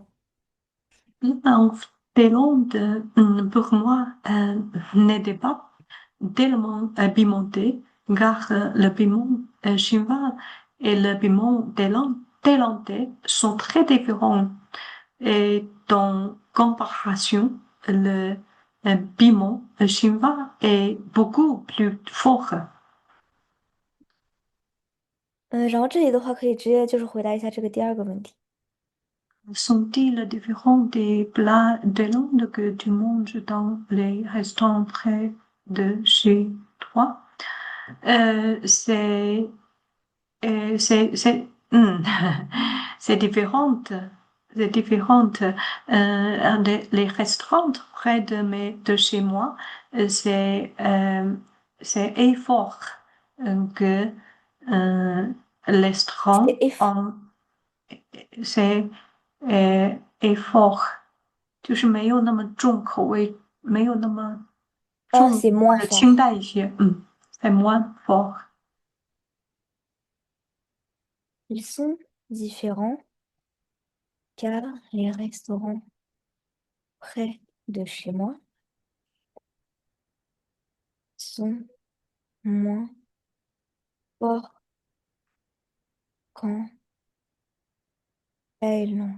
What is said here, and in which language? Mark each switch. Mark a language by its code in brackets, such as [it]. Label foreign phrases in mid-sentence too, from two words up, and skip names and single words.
[fr] En Thaïlande, pour moi, n'était pas tellement pimenté, car le piment chinois et le piment thaïlandais sont très différents. Et dans comparaison, le piment chinois est beaucoup plus fort. [zh] 然后这里的话可以直接就是回答一下这个第二个问题。 [fr] Sont-ils différents des plats de langue que tu manges dans les restaurants près de chez toi? Euh, c'est, c'est, c'est différente. C'est différente. Les restaurants près de chez moi, c'est c'est effort que euh, les C'est strong eff- c'est effort， [zh] 就是没有那么重口味，没有那么 [fr] Ah, [zh] 重 [fr] c'est [zh] 或 [fr] moins [zh] 者清 [fr] fort. [zh] 淡一些， [fr] c'est moins fort。 Ils sont différents car les restaurants près de chez moi sont moins forts qu'en Thaïlande.